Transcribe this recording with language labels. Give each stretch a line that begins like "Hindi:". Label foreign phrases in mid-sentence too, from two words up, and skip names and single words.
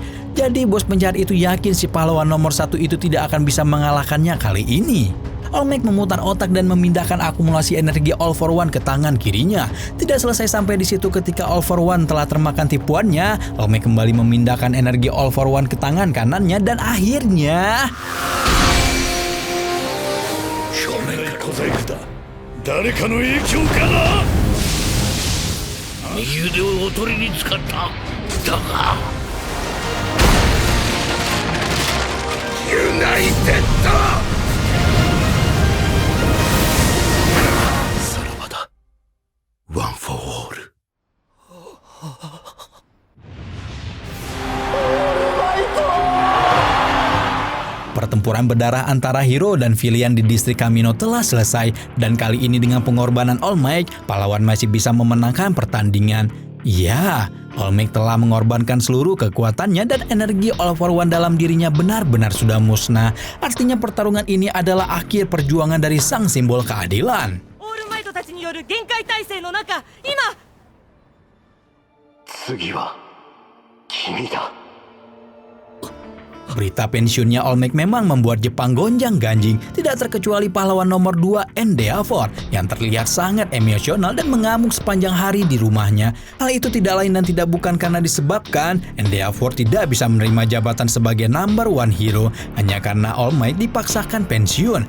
Indonesian: Jadi bos penjahat itu yakin si pahlawan nomor satu itu tidak akan bisa mengalahkannya kali ini. All Might memutar otak dan memindahkan akumulasi energi All For One ke tangan kirinya. Tidak selesai sampai di situ ketika All For One telah termakan tipuannya, All Might kembali memindahkan energi All For One ke tangan kanannya dan akhirnya...
Japanese: 誰かの影響かな。右腕をおとりに使った。だがユナイテッド。さらばだ。ワン・フォー・オール。
Indonesian: Pertempuran berdarah antara hero dan villain di distrik Kamino telah selesai dan kali ini dengan pengorbanan All Might, pahlawan masih bisa memenangkan pertandingan. Ya, All Might telah mengorbankan seluruh kekuatannya dan energi All For One dalam dirinya benar-benar sudah musnah. Artinya pertarungan ini adalah akhir perjuangan dari sang simbol keadilan.
Japanese: All Might たちによる限界体制の中、今。次は君だ。
Indonesian: Berita pensiunnya All Might memang membuat Jepang gonjang-ganjing, tidak terkecuali pahlawan nomor 2 Endeavor yang terlihat sangat emosional dan mengamuk sepanjang hari di rumahnya. Hal itu tidak lain dan tidak bukan karena disebabkan Endeavor tidak bisa menerima jabatan sebagai
English: number 1 hero
Indonesian: hanya karena All Might dipaksakan pensiun.